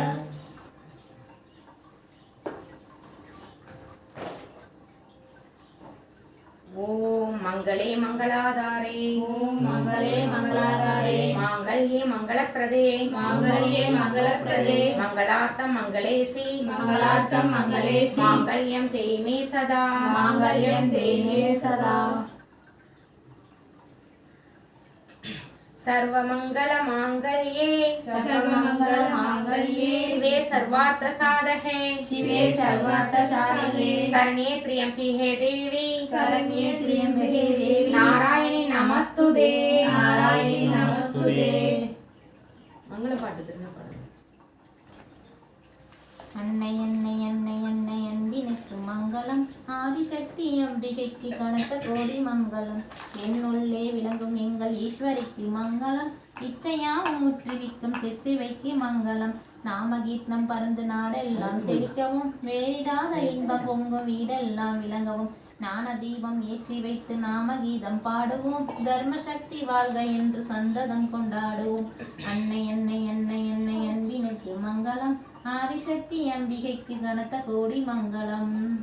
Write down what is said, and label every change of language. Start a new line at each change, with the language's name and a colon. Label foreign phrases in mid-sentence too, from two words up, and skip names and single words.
Sanskrit: ॐ मङ्गले मङ्गलाधारे ॐ मङ्गले मङ्गलाधारे माङ्गल्ये मङ्गलप्रदे माङ्गल्ये मङ्गलप्रदे मङ्गलार्थं मङ्गलेशि मङ्गलार्थं मङ्गलेशि माङ्गल्यं देहि मे सदा माङ्गल्यं देहि मे सदा सर्वमंगल मांगल्ये सर्वमंगल मांगल्ये शिवे सर्वार्थ साधके शिवे सर्वार्थ साधके शरण्ये त्र्यंबके देवी शरण्ये त्र्यंबके देवी नारायणी नमस्तुते नारायणी नमस्तुते
Tamil: मंगल पाட்டு திரும்ப பாடுங்க அன்னை அன்னை அன்னை அன்னை அன்பினுக்கு மங்களம் ஆதிசக்தி அம்பிகைக்கு கனத்த கோடி மங்களம் என்னுள்ளே விளங்கும் எங்கள் ஈஸ்வரிக்கு மங்களம் இச்சையாவும் முற்றுவிக்கும் சிசுவைக்கு மங்களம் நாமகீர்த்தனம் பறந்து நாடெல்லாம் செழிக்கவும் வேறிடாத இன்பம் பொங்கும் வீடெல்லாம் விளங்கவும் ஞான தீபம் ஏற்றி வைத்து நாமகீதம் பாடுவோம் தர்ம சக்தி வாழ்க என்று சந்ததம் கொண்டாடுவோம் அன்னை அன்னை அன்னை அன்னை அன்பினுக்கு மங்களம் ஆதிசக்தி அம்பிகைக்கு கனத்த கோடி மங்களம்.